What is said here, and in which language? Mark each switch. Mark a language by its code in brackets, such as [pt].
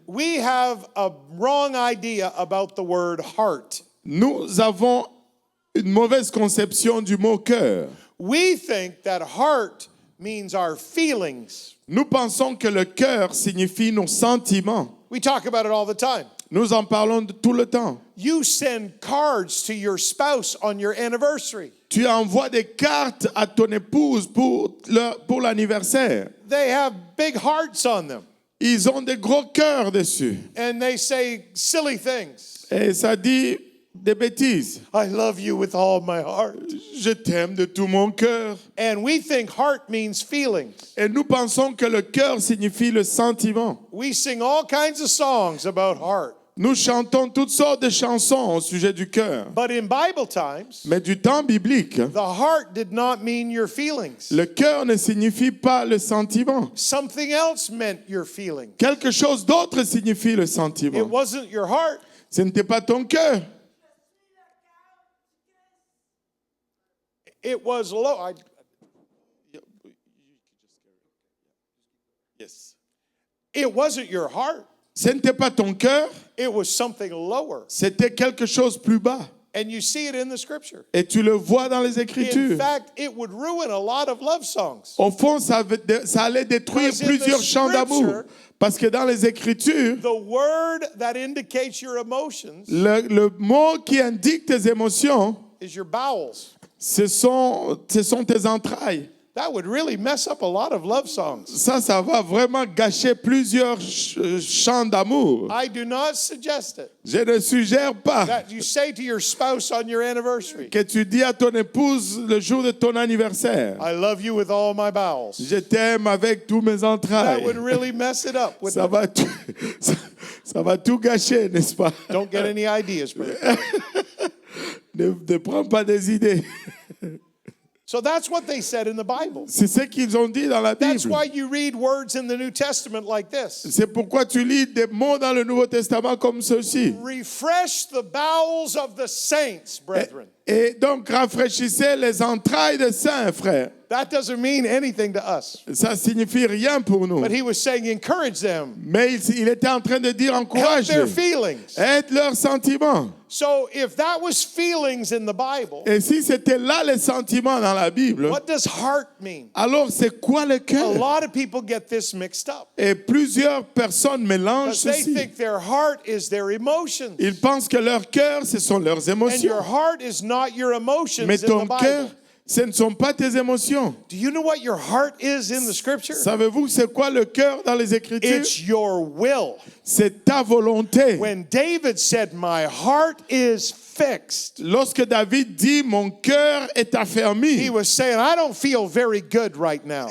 [en] we have a wrong idea about the word heart. [fr] nous avons une mauvaise conception du mot cœur. [en] We think that heart means our feelings. [fr] Nous pensons que le cœur signifie nos sentiments. [en] We talk about it all the time. [fr] Nous en parlons tout le temps. [en] You send cards to your spouse on your anniversary. [fr] Tu envoies des cartes à ton épouse pour l'anniversaire. [en] They have big hearts on them. [fr] Ils ont des gros cœurs dessus. [en] And they say silly things. [fr] Et ça dit des bêtises. [en] I love you with all my heart. [fr] Je t'aime de tout mon cœur. [en] And we think heart means feelings. [fr] Et nous pensons que le cœur signifie le sentiment. [en] We sing all kinds of songs about heart. [fr] Nous chantons toutes sortes de chansons au sujet du cœur. [en] But in Bible times, [fr] Mais du temps biblique, [en] the heart did not mean your feelings. [fr] le cœur ne signifie pas le sentiment. [en] Something else meant your feelings. [fr] Quelque chose d'autre signifie le [en] It [fr] sentiment. [en] wasn't your heart. [fr] Ce n'était pas ton cœur. [en] It was low. Yes. It wasn't your heart. [fr] Ce n'était pas ton cœur, [en] It was something lower. [fr] c'était quelque chose plus bas. [en] And you see it in the scripture. [fr] Et tu le vois dans les [en] In [fr] Écritures. [en] fact, it would ruin a lot of love songs. [fr] Au fond, ça allait détruire [en] Because in [fr] plusieurs [en] the [fr] chants d'amour. [en] scripture, [fr] Parce que dans les Écritures, [en] The word that indicates your emotions [fr] le mot qui indique tes émotions, [en] is your bowels. [fr] ce sont tes entrailles. [en] That would really mess up a lot of love songs. [fr] Ça va vraiment gâcher plusieurs chants d'amour. [en] I do not suggest it. [fr] Je ne suggère pas [en] That you say to your spouse on your anniversary, [fr] que tu dis à ton épouse le jour de ton anniversaire, [en] I love you with all my bowels. [fr] je t'aime avec tous mes [en] That [fr] entrailles. [en] would really mess it up. [fr] Ça va tout, ça va tout gâcher, n'est-ce pas? [en] Don't get any ideas, brother. [fr] Ne prends pas des idées. [en] So that's what they said in the Bible. [fr] C'est ce qu'ils ont dit dans la [en] That's [fr] Bible. [en] why you read words in the New Testament like this. [fr] C'est pourquoi tu lis des mots dans le Nouveau Testament comme ceci. [en] Refresh the bowels of the saints, brethren. [fr] Et donc, rafraîchissez les entrailles des saints, frères. [en] That doesn't mean anything to us. [fr] Ça signifie rien pour nous. [en] But he was saying, encourage them. [fr] Mais il était en train de dire, [en] Help [fr] encourage [en] their feelings. [fr] aide leurs sentiments. [en] So if that was feelings in the Bible, [fr] Et si c'était là les sentiments dans la Bible, [en] what does heart mean? [fr] alors c'est quoi le [en] A [fr] cœur? [en] lot of people get this mixed up. [fr] Et plusieurs personnes mélangent [en] Because they [fr] ceci. [en] think their heart is their emotions. [fr] Ils pensent que leur cœur, ce sont leurs [en] And your [fr] émotions. [en] heart is not your emotions [fr] Mais [en] in [fr] ton [en] the [fr] cœur, [en] Bible. [fr] ce ne sont pas tes émotions. [en] Do you know what your heart is in the scripture? [fr] Savez-vous c'est quoi le cœur dans les Écritures? [en] It's your will. [fr] C'est ta volonté. [en] When David said, my heart is fixed, [fr] Lorsque David dit mon cœur est [en] he [fr] affermi, [en] was saying, I don't feel very good right now.